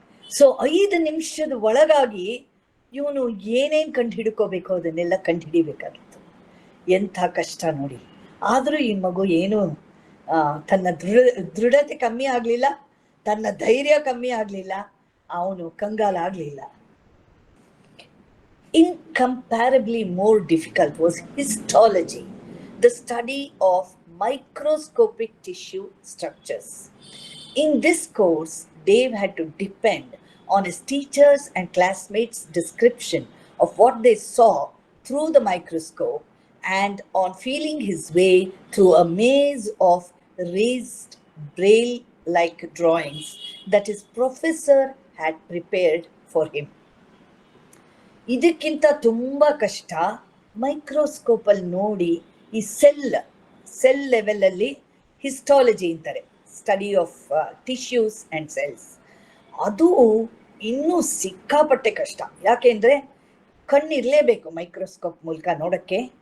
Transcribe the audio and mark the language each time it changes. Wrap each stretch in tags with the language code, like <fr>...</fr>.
<kn>So 5 ನಿಮಿಷದ ಒಳಗಾಗಿ ಇವನು ಏನೇನ್ ಕಂಡು ಹಿಡ್ಕೋಬೇಕು ಅದನ್ನೆಲ್ಲ ಕಂಡು ಹಿಡಿಬೇಕಾಗಿತ್ತು. ಎಂಥ ಕಷ್ಟ ನೋಡಿ. ಆದ್ರೂ ಈ ಮಗು ಏನು ತನ್ನ ದೃಢತೆ ಕಮ್ಮಿ ಆಗ್ಲಿಲ್ಲ, ತನ್ನ ಧೈರ್ಯ ಕಮ್ಮಿ ಆಗ್ಲಿಲ್ಲ, ಅವನು ಕಂಗಾಲಾಗ್ಲಿಲ್ಲ.</kn> <en>Incomparably more difficult was histology, the study of microscopic tissue structures. In this course, Dave had to depend on his teachers' and classmates' description of what they saw through the microscope and on feeling his way through a maze of raised braille-like drawings that his professor had prepared for him.</en> <kn>ಇದಕ್ಕಿಂತ ತುಂಬಾ ಕಷ್ಟ microscope ಅಲ್ಲಿ ನೋಡಿ ಈ cell level ಅಲ್ಲಿ histology ಅಂತಾರೆ,</kn> <en>Study of tissues and cells.</en> <kn>ಅದು ಇನ್ನೂ ಸಿಕ್ಕಾಪಟ್ಟೆ ಕಷ್ಟ. ಯಾಕೆಂದ್ರೆ ಕಣ್ಣಿರ್ಲೇಬೇಕು ಮೈಕ್ರೋಸ್ಕೋಪ್ ಮೂಲಕ ನೋಡಕ್ಕೆ.</kn>